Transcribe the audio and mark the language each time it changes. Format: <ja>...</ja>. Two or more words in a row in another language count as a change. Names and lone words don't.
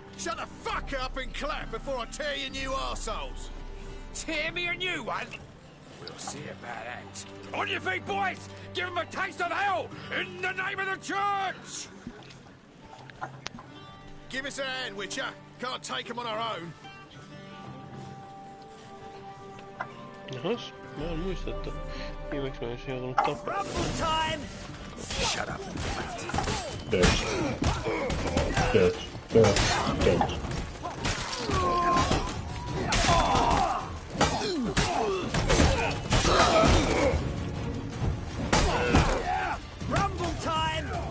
<en>Shut the fuck up and clap before I tear you new arseholes. Tear me a new one? We'll see about that. On your feet, boys! Give them a taste of hell in the name of the church! Give us a hand, Witcher. Can't take them on our own.</en> <fi>Jahas, mä en muista, että viimeksi mä olisin joutunut tappaa.</fi> <en>Shut up. Dead. Rumble time!</en>